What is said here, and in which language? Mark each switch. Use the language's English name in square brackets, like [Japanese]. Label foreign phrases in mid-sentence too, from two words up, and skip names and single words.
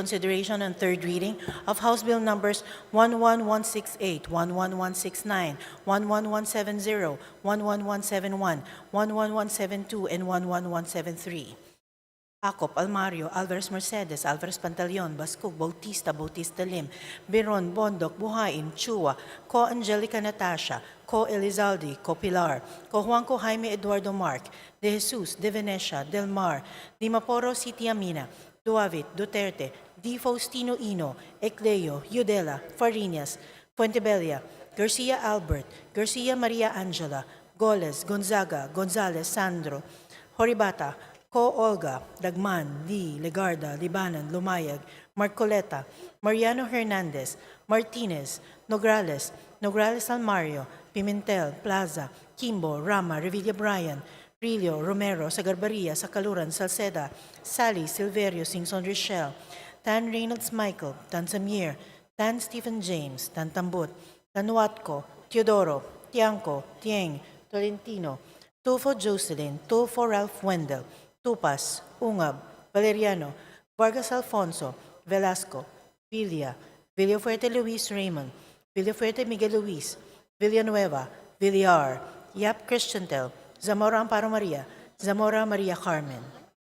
[English] consideration and third reading of House Bill numbers 11168, 11169, 11170, 11171, 11172, and 11173. Acop, Almario, Alvarez Mercedes, Alvarez Pantaleon, Bascug, Bautista, Bautista Lim, Biron, Bondok, Buhain, Chua, Co Angelica Natasha, Co Elizalde, Co Pilar, Co Juanco Jaime Eduardo Mark, De Jesus, De Venecia, Del Mar, Di Maporo City Amina, Duavit, Duterte, Di Faustino Ino, Ecleo, Udela, Farinas, Fuentebella, Garcia Albert, Garcia Maria Angela, Goles, Gonzaga, Gonzales, Sandro, Horibata, Co Olga, Dagman, Lee, Legarda, Libanan, Lumayag, Marcoleta, Mariano Hernandez, Martinez, Nograles, Nograles Almario, Pimentel, Plaza, Kimbo, Rama, Revilla Brian, Rilio, Romero, Sagarbaria, Sakaluran, Salceda, Sally, Silverio, Singson Richelle, Tan Reynolds Michael, Tan Samir, Tan Stephen James, Tan Tambut, Tan Watco, Teodoro, Tiangco, Tieng, Tolentino, Tulfo Jocelyn, Tulfo Ralph Wendell, Tupas, Ungab, Valeriano, Vargas Alfonso, Velasco, Villa, Villafuerte Luis Raymond, Villafuerte Miguel Luis, Villanueva, Villar, Yap Christiantel, Zamora Amparo Maria, Zamora Maria Carmen.